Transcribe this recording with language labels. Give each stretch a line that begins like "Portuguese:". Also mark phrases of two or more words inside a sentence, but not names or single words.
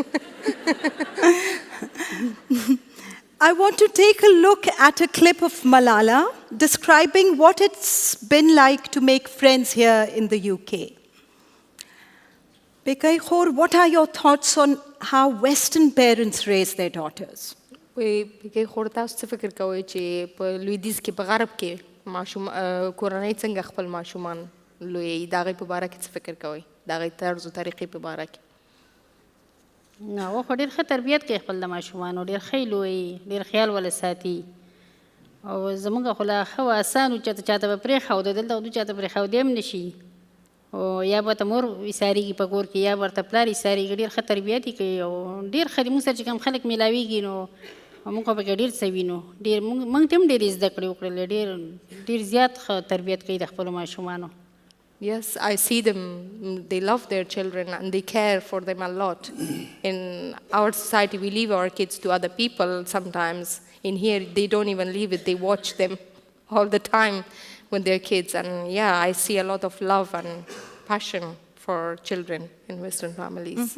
English: I want to take a look at a clip of Malala describing what it's been like to make friends here in the UK. Pekai Khor, what are your thoughts on how Western parents raise their daughters?
Pashto: وی پکې خور تاسو څه فکر کوئ چې په لویدیځ کې په غرب کې ماشوم کورنۍ څنګه خپل ماشومان لویوي؟ د هغې په باره کې څه فکر کوئ؟ د هغې طرز و طریقې په باره کې؟ هغه خو ډېر ښه تربیت کوي خپل د ماشومانو، ډېر ښه یې لویي، ډېر خیال ولې ساتي. او زموږ خو لا ښه و اسان و چې چاته به پرېښوده، دلته خو دوی چاته پرېښودی هم نه شي. او یا به ورته مور ایسارېږي په کور کې یا به ورته پلار ایسارېږي. ډېر ښه تربیت یې کوي او ډېر ښه دي. موږ سره چې کوم خلک میلاویږي نو موږ خو پکې ډېر څه وینو. ډېر موږ ته هم ډېرې زده کړې وکړلې. ډېر زیات ښه تربیت کوي د خپلو ماشومانو.
English: Yes, I see them, they love their children and they care for them a lot. In our society, we leave our kids to other people sometimes. In here, they don't even leave it, they watch them all the time when they're kids. And yeah, I see a lot of love and passion for children in Western families.